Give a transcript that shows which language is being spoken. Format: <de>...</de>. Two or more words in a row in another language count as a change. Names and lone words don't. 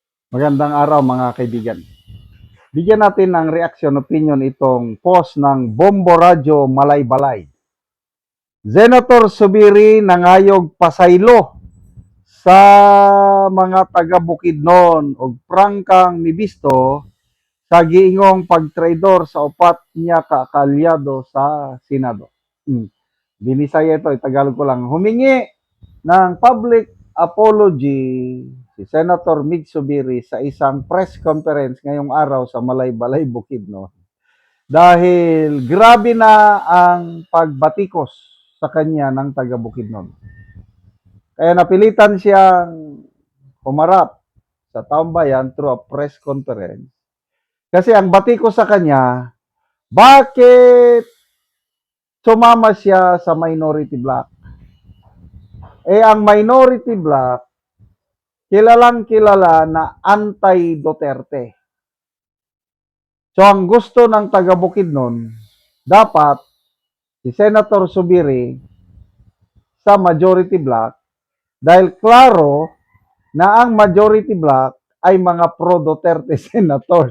<tl>Magandang araw mga kaibigan. Bigyan natin ng</tl> <en>reaction opinion</en> <tl>itong post ng Bombo Radyo Malaybalay.</tl> <ceb>Senator Subiri nangayog pasaylo sa mga taga Bukidnon ug prangkang mibisto sa giingong pagtraidor sa upat niya kaalyado sa Senado.</ceb> <tl>Binisaya ito, Tagalog ko lang. Humingi ng</tl> <en>public apology</en> <tl>si Senator Mig Subiri sa isang</tl> <en>press conference</en> <tl>ngayong araw sa Malaybalay, Bukidnon. Dahil grabe na ang pagbatikos sa kanya ng taga Bukidnon. Kaya napilitan siyang humarap sa taong bayan</tl> <en>through a press conference.</en> <tl>Kasi ang batikos sa kanya, bakit sumama siya sa</tl> <en>minority block?</en> <tl>Ang</tl> <en>minority block,</en> <tl>kilalang kilala na anti-Duterte. So ang gusto ng taga Bukidnon, dapat si Senator Subiri sa</tl> <en>majority block</en> <tl>dahil klaro na ang</tl> <en>majority block</en> <tl>ay mga</tl> <en>pro-Duterte senators.</en>